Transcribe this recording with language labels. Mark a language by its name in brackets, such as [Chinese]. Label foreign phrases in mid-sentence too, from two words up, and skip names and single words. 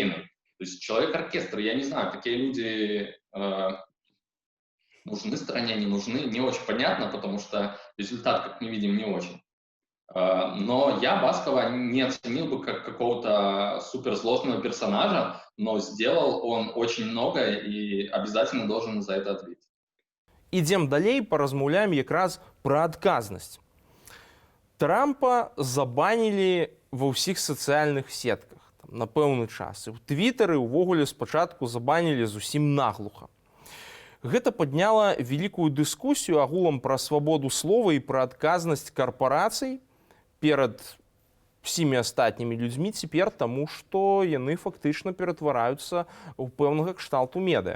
[Russian] То есть человек-оркестр. Я не знаю, такие люди нужны стране, не нужны, не очень понятно, потому что результат, как мы видим, не очень. Но я Баскова не оценил бы как какого-то суперзлостного персонажа, но сделал он очень много и обязательно должен за это ответить. [Belarusian] Ідзем далей, паразмаўляем якраз пра адказнасць. Трампа забанілі ва ўсіх сацыяльных сетках там, на пэўны час. І ў твітары ўвогуле спачатку забанілі зусім наглуха. Гэта падняла вялікую дыскусію агулам пра свабоду слова і пра адказнасць карпарацый перад всімі астатнімі людзьмі цяпер, таму што яны фактычна ператвараюцца ў пэўнага кшталту медыа.